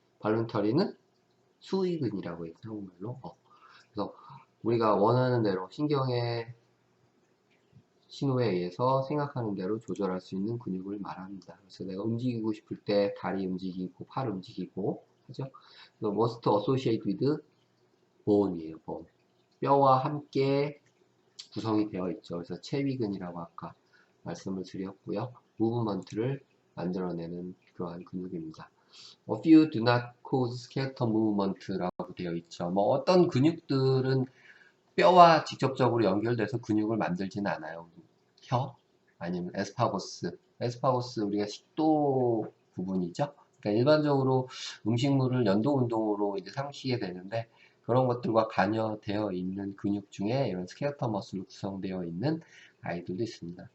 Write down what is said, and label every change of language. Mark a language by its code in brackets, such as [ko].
[ko] 발룬터리는 수의근이라고 해요, 한국말로. 그래서 우리가 원하는 대로 신경의 신호에 의해서 생각하는 대로 조절할 수 있는 근육을 말합니다. 그래서 내가 움직이고 싶을 때 다리 움직이고 팔 움직이고 하죠. 그래서 [en] must associate with bone [ko] 이에요. bone. 뼈와 함께 구성이 되어 있죠. 그래서 체위근이라고 아까 말씀을 드렸고요. 무브먼트를 만들어내는 그러한 근육입니다. [en] A few do not cause skeletal movement [ko] 라고 되어 있죠. 뭐 어떤 근육들은 뼈와 직접적으로 연결돼서 근육을 만들지는 않아요. 혀, 아니면 에스파고스 우리가 식도 부분이죠. 그러니까 일반적으로 음식물을 연도 운동으로 이제 삼키게 되는데 그런 것들과 관여되어 있는 근육 중에 이런 스켈레톤 머슬로 구성되어 있는 아이들도 있습니다.